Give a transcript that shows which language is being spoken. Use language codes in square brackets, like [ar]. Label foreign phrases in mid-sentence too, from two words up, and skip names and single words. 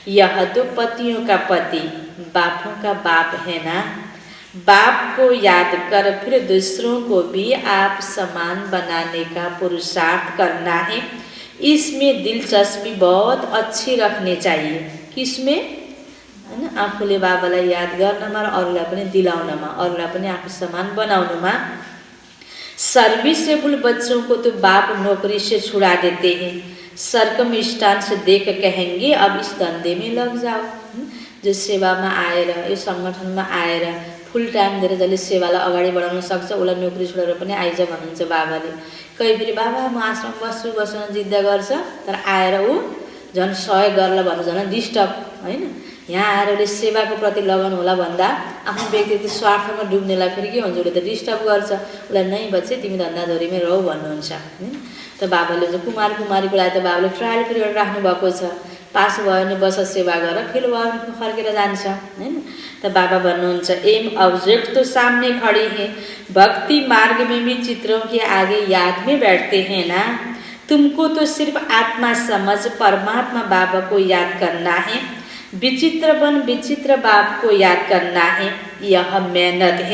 [hi] यह तो पतियों का पति बापों का बाप है ना। बाप को याद कर फिर दूसरों को भी आप समान बनाने का पुरुषार्थ करना है। इसमें दिलचस्पी बहुत अच्छी रखनी चाहिए। किसमें? [ne] हैन, आफूले बाबालाई याद गर्नमा र अरूलाई पनि दिलाउनमा, अरूलाई पनि आफू समान बनाउनमा। [hi] सर्विसेबल बच्चों को तो बाप नौकरी से छुड़ा देते हैं। सर्कमस्टांस देख कहेंगे अब इस धंधे में लग जाओ। [ne] जो सेवामा आएर यो सङ्गठनमा आएर [en] full time [ne] दिएर जसले सेवालाई अगाडि बढाउन सक्छ उसलाई नोकरी छोडेर पनि आइज भन्नुहुन्छ बाबाले। कहीँ फेरि बाबा म आश्रम बस्न जिद्द गर्छ, तर आएर ऊ झन् सहयोग गर्ला भन्नु झन् डिस्टर्ब होइन। यहाँ आएर उसले सेवाको प्रति लगन होला भन्दा आफ्नो व्यक्तिगत स्वार्थमा डुब्नेलाई फेरि के हुन्छ, उसले त डिस्टर्ब गर्छ। उसलाई नै बच्चे तिमी धन्दाधरीमै रह भन्नुहुन्छ होइन। त बाबाले चाहिँ कुमारीको लागि त बाबाले [en] trial period [ne] राख्नु भएको छ। पास भयो भने बस सेवा गर, फेल भयो भने फर्केर जान्छ होइन। त बाबा भन्नुहुन्छ [en] aim object [hi] तो सामने खड़ी है, भक्ति मार्ग में भी चित्रों के आगे याद में बैठते हैं ना। तुमको तो सिर्फ आत्मा समझ परमात्मा बाबा को याद करना है। विचित्र बन विचित्र बाप को याद करना है, यह मेहनत है।